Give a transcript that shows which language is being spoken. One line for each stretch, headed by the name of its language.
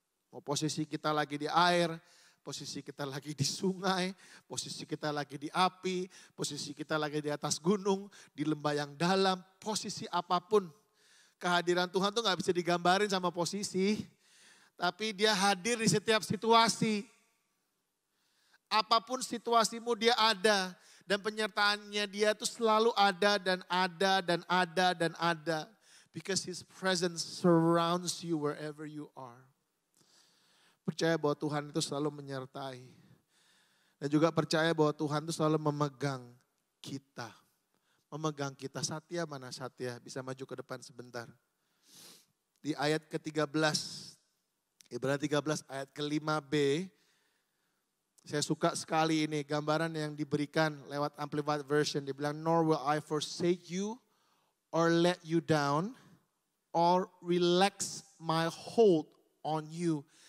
Indonesian: Mau posisi kita lagi di air, posisi kita lagi di sungai, posisi kita lagi di api, posisi kita lagi di atas gunung, di lembah yang dalam, posisi apapun. Kehadiran Tuhan tuh gak bisa digambarin sama posisi, tapi dia hadir di setiap situasi. Apapun situasimu dia ada. Dan penyertaannya dia tuh selalu ada dan ada dan ada dan ada.
English: Because His presence surrounds you wherever you are.
Indonesian: Percaya bahwa Tuhan itu selalu menyertai. Dan juga percaya bahwa Tuhan itu selalu memegang kita. Memegang kita. Satya mana Satya? Bisa maju ke depan sebentar. Di ayat ke-13. Ibrani 13 ayat ke-5b. Saya suka sekali ini gambaran yang diberikan lewat Amplified Version. Dia bilang,
English: nor will I forsake you or let you down or relax my hold on you.